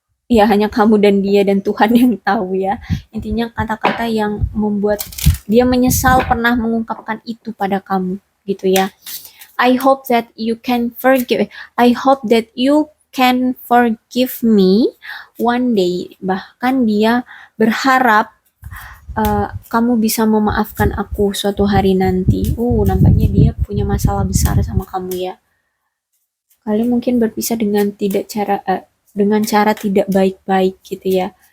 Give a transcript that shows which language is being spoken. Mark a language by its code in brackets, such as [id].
[id] Ya hanya kamu dan dia dan Tuhan yang tahu ya. Intinya kata-kata yang membuat dia menyesal pernah mengungkapkan itu pada kamu gitu ya. [en] I hope that you can forgive. I hope that you can forgive me one day. [id] Bahkan dia berharap kamu bisa memaafkan aku suatu hari nanti. Nampaknya dia punya masalah besar sama kamu ya. Kalian mungkin berpisah dengan dengan cara tidak baik-baik gitu ya.